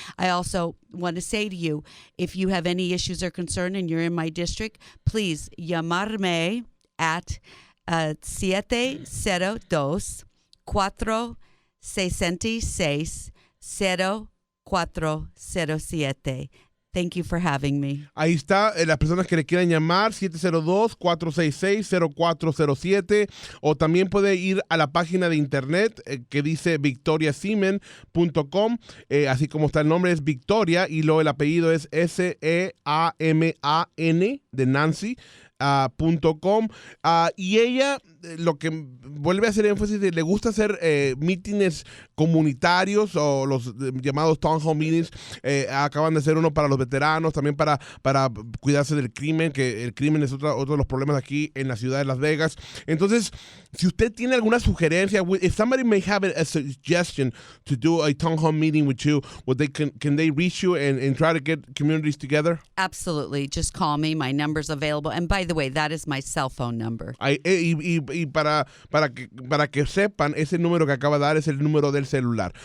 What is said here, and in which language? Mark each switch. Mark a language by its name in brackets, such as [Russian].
[English] I also want to say to you, if you have any issues or concern and you're in my district, please [Spanish] llamarme [English] at 702-466-0407. Thank you for having me. [Spanish] Ahí está, las personas que le quieran llamar, 702-466-0407, o también puede ir a la página de internet que dice victoriaseaman.com, así como está el nombre, es Victoria, y luego el apellido es Seaman de Nancy. .com, y ella lo que vuelve a hacer énfasis le gusta hacer mítines comunitarios o los llamados town hall meetings. Acaban de hacer uno para los veteranos, también para cuidarse del crimen, que el crimen es otro de los problemas aquí en la ciudad de Las Vegas. Entonces, si usted tiene alguna sugerencia, [English] if somebody may have a suggestion to do a town hall meeting with you, can they reach you and try to get communities together? Absolutely. Just call me. My number's available. And by the way, that is my cell phone number. [Spanish] Y para que sepan, ese número que acaba de dar es el número del celular.